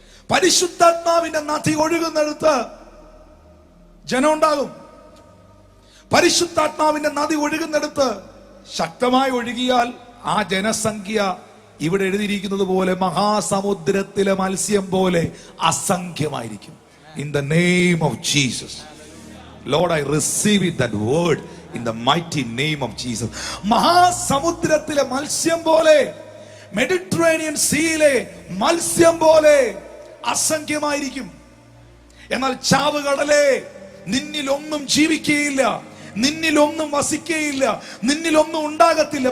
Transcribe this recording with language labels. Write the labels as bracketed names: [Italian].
[Malayalam] പരിശുദ്ധാത്മാവിന്റെ നദി ഒഴുകുന്നിടത്ത് ജനം ഉണ്ടാകും. പരിശുദ്ധാത്മാവിന്റെ നദി ഒഴുകുന്നിടത്ത് ശക്തമായി ഒഴുകിയാൽ ആ ജനസംഖ്യ ഇവിടെ എഴുതിയിരിക്കുന്നത് പോലെ മഹാസമുദ്രത്തിലെ മത്സ്യം പോലെ അസംഖ്യമായിരിക്കും. [English] In the name of Jesus, Lord, I receive it, that word, in the mighty name of Jesus. [Malayalam] മഹാസമുദ്രത്തിലെ മത്സ്യം പോലെ, മെഡിറ്ററേനിയൻ സീയിലെ മത്സ്യം പോലെ അസംഖ്യമായിരിക്കും. എന്നാൽ ചാവുകടലേ, നിന്നിലൊന്നും ജീവിക്കുകയില്ല, നിന്നിലൊന്നും വസിക്കുകയില്ല, നിന്നിലൊന്നും ഉണ്ടാകത്തില്ല.